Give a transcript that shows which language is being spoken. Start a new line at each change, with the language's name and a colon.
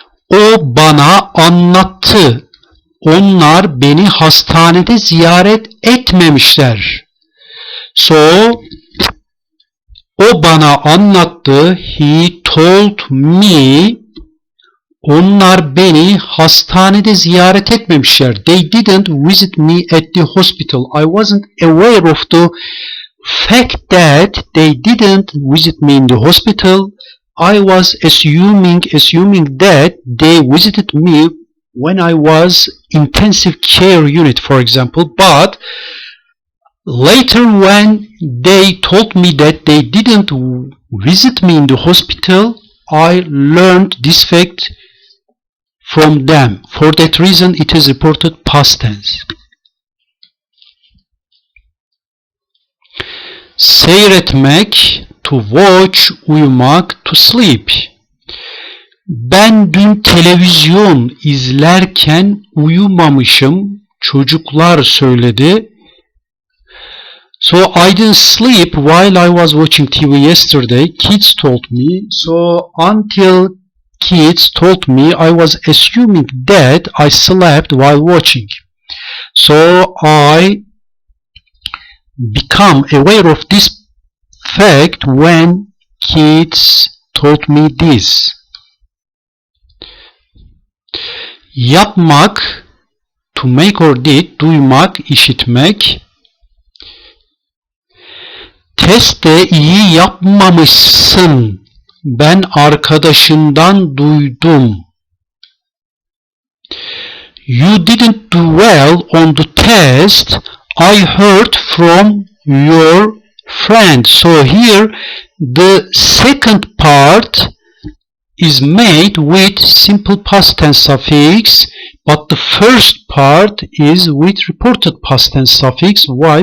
Turkish: O bana anlattı. Onlar beni hastanede ziyaret etmemişler. So, o bana anlattı.
English: He told me.
Turkish: Onlar beni hastanede ziyaret etmemişler.
English: They didn't visit me at the hospital. I wasn't aware of the fact that they didn't visit me in the hospital. I was assuming that they visited me when I was intensive care unit, for example. But later when they told me that they didn't visit me in the hospital, I learned this fact from them. For that reason, it is reported past tense. Seyretmek, to watch, uyumak, to sleep.
Turkish: Ben dün televizyon izlerken uyumamışım, çocuklar söyledi.
English: So I didn't sleep while I was watching TV yesterday. Kids told me. So until kids told me, I was assuming that I slept while watching. So I become aware of this fact when kids told me this. Yapmak, to make or did, duymak, işitmek.
Turkish: Testte iyi yapmamışsın. Ben arkadaşından duydum.
English: You didn't do well on the test. I heard from your friend. So here the second part is made with simple past tense suffix, but the first part is with reported past tense suffix. Why?